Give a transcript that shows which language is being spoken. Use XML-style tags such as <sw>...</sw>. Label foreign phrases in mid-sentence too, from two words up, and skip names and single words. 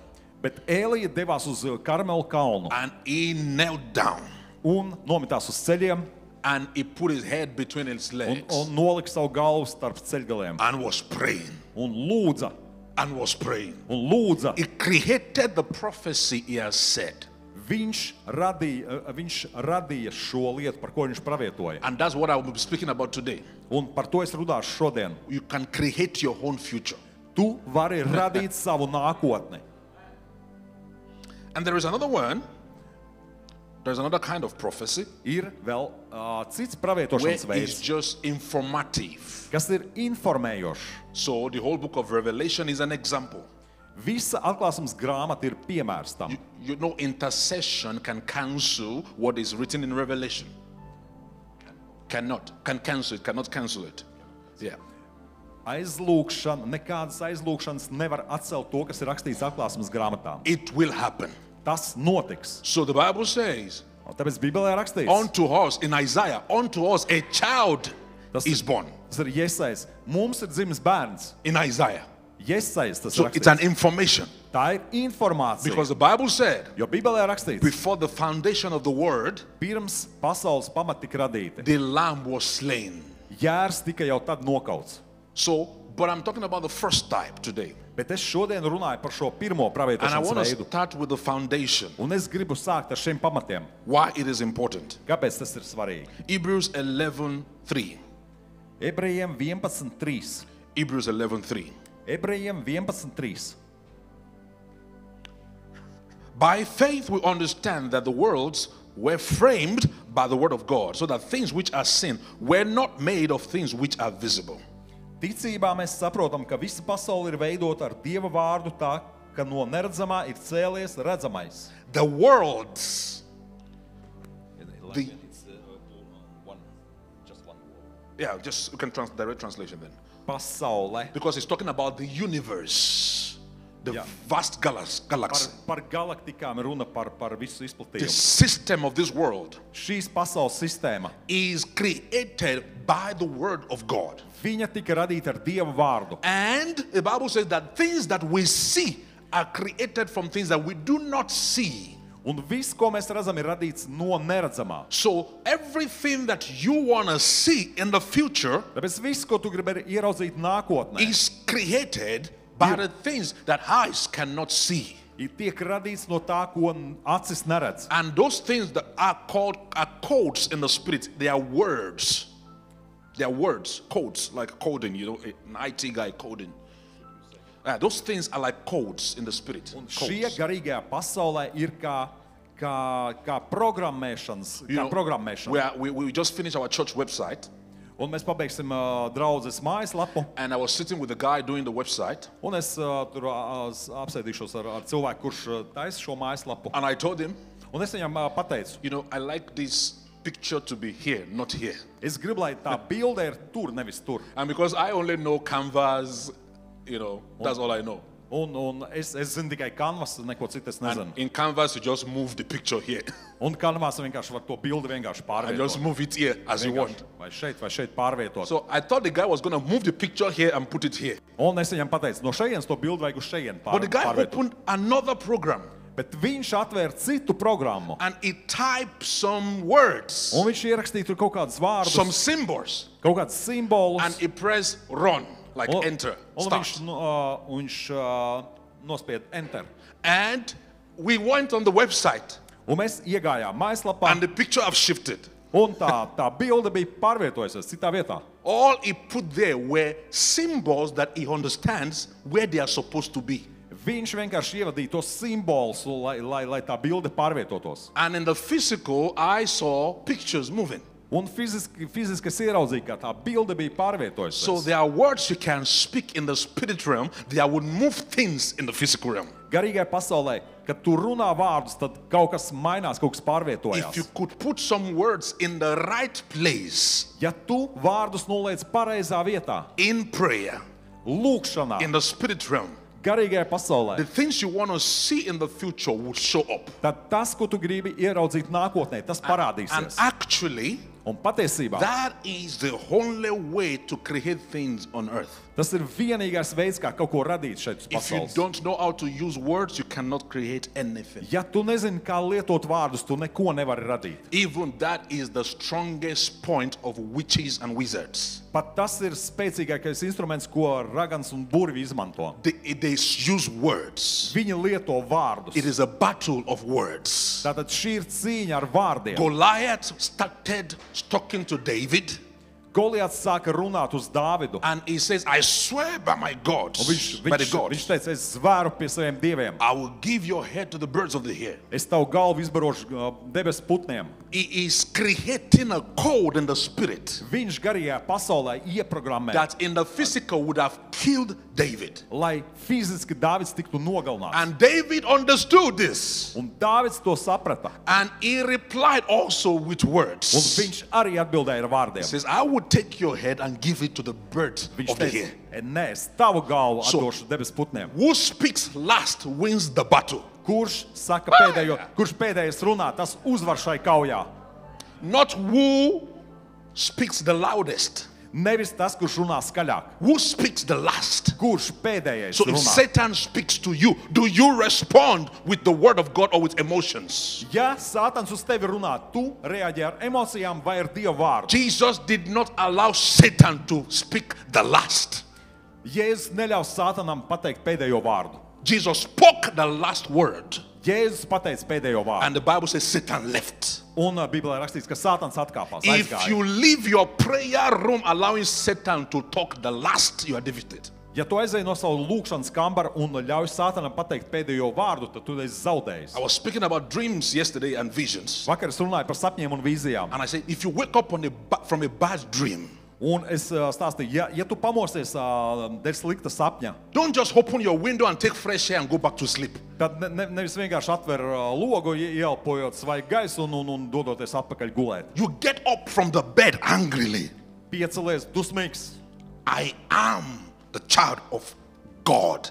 <lv>bet Elija devās uz Karmelu kalnu</lv> <en>and he knelt down</en> <lv>un nomitās uz ceļiem</lv> <en>and he put his head between his</en> <lv>un</lv> <en>legs</en> <lv>nolika savu galvu starp ceļgaliem</lv> <en>and was praying</en> <lv>un lūdza. Un lūdza.</lv> <en>He created the prophecy he has said.</en> <lv>Viņš radīja šo lietu, par ko viņš pravietoja.</lv> <en>And that's what I will be speaking about today.</en> <lv>Un par to es runāšu šodien.</lv> <en>You can create your own future.</en> <lv>Tu vari radīt savu nākotni.</lv> <en>And there is another one. There's another kind of prophecy</en> <lv>Ir vēl cits</lv> <en>where</en> <lv>pravietošanas</lv> <en>it's</en> <lv>veids,</lv> <en>just informative.</en> <lv>kas ir informējošs.</lv> <en>So the whole book of Revelation is an example.</en> <lv>Visa atklāsmes grāmata ir piemērs tam.</lv> <en>You know, intercession can cancel what is written in Revelation. Cannot cancel it. Yeah.</en> <lv>Aizlūgšana, nekādas aizlūgšanas nevar atcelt to, kas ir rakstīts atklāsmes grāmatā.</lv> <en>It will happen.</en> <lv>Tas notiks.</lv> <en>So the Bible says,</en> <lv>Un tāpēc Bībelē rakstīts,</lv> <en>unto us, in Isaiah, unto us a child</en> <lv>Tas-</lv> <en>is born.</en> <lv>tas ir Jesais. Mums ir dzimis bērns.</lv> <en>In Isaiah.</en> <lv>Jesais tas</lv> <en>So</en> <lv>ir</lv> <en>it's an</en> <lv>rakstīts.</lv> <en>information.</en> <lv>Tā ir informācija.</lv> <en>Because the Bible said,</en> <lv>Jo Bībelē rakstīts,</lv> <en>before the foundation of the world,</en> <lv>pirms pasaules pamati tika radīti,</lv> <en>the lamb was slain.</en> <lv>Jērs tika jau tad nokauts.</lv> <en>So, but I'm talking about the first type today.</en> <lv>Bet es šodien runāju par šo pirmo</lv> <en>And I</en> <lv>pravietošanas</lv> <en>want to</en> <lv>veidu.</lv> <en>start with the foundation.</en> <lv>Un es gribu sākt ar šiem pamatiem.</lv> <en>Why it is important.</en> <lv>Kāpēc tas ir svarīgi?</lv> <en>Hebrews 11:3.</en> <lv>Ebrejiem 11.3.</lv> <en>Hebrews 11:3.</en> <lv>Ebrejiem 11.3.</lv> <en>By faith we understand that the worlds were framed by the word of God, so that things which are seen were not made of things which are visible.</en> <lv>Ticībā mēs saprotam, ka visa pasaule ir veidota ar Dieva vārdu tā, ka no neredzamā ir cēlies redzamais.</lv> <en>The worlds The, yeah, just you can direct translation then.</en> <lv>Pasaule.</lv> <en>Because it's talking about the universe, the Yeah. vast galaxy,</en> <lv>Par galaktikām ir runa par visu</lv> <en>the</en> <lv>izplatījumu.</lv> <en>system of this world</en> <lv>Šīs pasaules sistēma,</lv> <en>is created by the word of God.</en> <lv>viņa tika radīta ar Dieva vārdu.</lv> <en>And the Bible says that things that we see are created from things that we do not see.</en> <lv>Un viss, ko mēs redzam, ir radīts no neredzamā.</lv> <en>So everything that you want to see in the future</en> <lv>Tāpēc viss, ko tu gribi ieraudzīt nākotnē,</lv> <en>is created by the things that eyes cannot see.</en> <lv>ir tiek radīts no tā, ko acis neredz.</lv> <en>And those things that are codes in the spirit. They are words. They are words, codes, like coding, you know, an IT guy coding. Those things are like codes in the spirit.</en> <lv>Šie</lv> <en>Codes.</en> <lv>garīgajā pasaulē ir kā programmēšanas.</lv> <en>You</en> <lv>Kā</lv> <en>know,</en> <lv>programmēšana.</lv> <en>we just finished our church website,</en> <lv>Un mēs pabeigsim draudzes mājaslapu.</lv> <en>and I was sitting with the guy doing the website,</en> <lv>Un es tur apsēdīšos ar cilvēku, kurš taisa šo mājaslapu.</lv> <en>and I told him,</en> <lv>Un es viņam pateicu,</lv> <en>you know, I like this picture to be here, not here.</en> <lv>es gribu, lai tā bilde ir tur, nevis tur.</lv> <en>And because I only know canvas, you know, that's all I know.</en> <lv>Un es zinu tikai kanvas, neko citu es nezinu.</lv> <en>And in canvas, you just move the picture here.</en> <lv>Un kanvās vienkārši var to bildi vienkārši</lv> <en>And just</en> <lv>pārvietot.</lv> <en>move it here as you want.</en> <lv>Vai šeit pārvietot.</lv> <en>So I thought the guy was going to move the picture here and put it here.</en> <lv>Un es viņam pateicu, no šejienes to bildi vajag uz šejienu</lv> <en>But the guy</en> <lv>pārvietot.</lv> <en>opened another program</en> <lv>Bet viņš atvēra citu programmu.</lv> <en>and he typed some words,</en> <lv>Un viņš ierakstīja tur kaut kādus vārdus,</lv> <en>some symbols,</en> <lv>kaut kādus simbolus.</lv> <en>and he pressed run, like</en> <lv>Un-</lv> <en>enter,</en> <lv>Un</lv> <en>start.</en> <lv>viņš nospied enter.</lv> <en>And we went on the website</en> <lv>Un mēs iegājām mājaslapā,</lv> <en>and the picture have shifted.</en> <lv>un tā bilde bija pārvietojusies citā vietā.</lv> <en>All he put there were symbols that he understands where they are supposed to be.</en> <lv>Viņš vienkārši ievadīja tos simbolus, lai tā bilde pārvietotos.</lv> <en>And in the physical, I saw pictures moving.</en> <lv>Un fiziski es ieraudzīju, ka tā bilde bija pārvietojusies.</lv> <en>So there are words you can speak in the spirit realm that would move things in the physical realm.</en> <lv>Garīgajā pasaulē, kad tu runā vārdus, tad kaut kas mainās, kaut kas</lv> <en>If you</en> <lv>pārvietojās.</lv> <en>could put some words in the right place</en> <lv>Ja tu vārdus noliec pareizā vietā,</lv> <en>in prayer,</en> <lv>lūkšanā,</lv> <en>in the spirit realm,</en> <lv>garīgajā</lv> <en>the</en> <lv>pasaulē,</lv> <en>things you want to see in the future will show up.</en> <lv>tad tas, ko tu gribi ieraudzīt nākotnē, tas</lv> <en>And</en> <lv>parādīsies.</lv> <en>actually,</en> <lv>Un patiesībā</lv> <en>that is the only way to create things on earth.</en> <lv>tas ir vienīgais veids, kā kaut ko radīt šeit uz</lv> <en>If you</en> <lv>pasaules.</lv> <en>don't know how to use words, you cannot create anything.</en> <lv>Ja tu nezini, kā lietot vārdus, tu neko nevari radīt.</lv> <en>Even that is the strongest point of witches and wizards.</en> <lv>Pat tas ir spēcīgākais instruments, ko ragans un burvi izmanto.</lv> <en>They use words.</en> <lv>Viņi lieto vārdus.</lv> <en>It is a battle of words.</en> <lv>Tātad šī ir cīņa ar vārdiem.</lv> <en>Goliath started talking to David,</en> <lv>Goliats sāka runāt uz Dāvidu.</lv> <en>and he says, I swear by my</en> <lv>Un</lv> <en>gods,</en> <lv>viņš</lv> <en>by the</en> <lv>teica,</lv> <en>gods,</en> <lv>es zvēru pie saviem dieviem.</lv> <en>I will give your head to the birds of the air.</en> <lv>Es tavu galvu izbarošu debesu putniem.</lv> <en>He is creating a code in the spirit</en> <lv>Viņš garīgajā pasaulē ieprogrammē,</lv> <en>that in the physical would have killed David.</en> <lv>lai fiziski Dāvids tiktu nogalināts.</lv> <en>And David understood this.</en> <lv>Un Dāvids to saprata.</lv> <en>And he replied also with</en> <lv>Un</lv> <en>words.</en> <lv>viņš arī atbildēja ar</lv> <en>He</en> <lv>vārdiem.</lv> <en>says, I would take your head and give it to the birds</en> <lv>Viņš</lv> <en>of the</en> <lv>teica,</lv> <en>air.</en> <lv>nē, es tavu galvu</lv> <en>So-</en> <lv>atdošu debesu putniem.</lv> <en>Who speaks last wins the battle.</en> <lv>Kurš saka pēdējo, kurš pēdējais runā, tas uzvar šai kaujā.</lv> <en>Not who speaks the loudest.</en> <lv>Nevis tas, kurš runā skaļāk.</lv> <en>Who speaks the last.</en> <lv>Kurš pēdējais</lv> <en>So if</en> <lv>runā.</lv> <en>Satan speaks to you, do you respond with the word of God or with emotions?</en> <lv>Ja Sātans uz tevi runā, tu reaģē ar emocijām vai ar Dieva vārdu.</lv> <en>Jesus did not allow Satan to speak the last.</en> <lv>Jēzus neļaus Sātanam pateikt pēdējo vārdu.</lv> <en>Jesus spoke the last word.</en> <lv>Jēzus pateica pēdējo vārdu.</lv> <en>And the Bible says Satan left.</en> <lv>Un Bībelē rakstīts, ka Sātans atkāpās,</lv> <en>If</en> <lv>aizgāja.</lv> <en>you leave your prayer room allowing Satan to talk the last, you are defeated.</en> <lv>Ja tu aizēji no savu lūkšanas kambara un ļauj Sātanam pateikt pēdējo vārdu, tad tu esi zaudējis.</lv> <en>I was speaking about dreams yesterday and visions.</en> <lv>Vakar es runāju par sapņiem un vīzijām.</lv> <en>And I said, if you wake up from a bad dream,</en> <lv>Un es stāstīju, ja tu pamosies dēļ slikta sapņa,</lv> <en>don't just open your window and take fresh air and go back to sleep.</en> <lv>tad nevis vienkārši atver logu, ieelpojot svaigu gaisu un dodoties atpakaļ gulēt.</lv> <en>You get up from the bed angrily.</en> <lv>Piecelies dusmīgs.</lv> <en>I am the child of God.</en>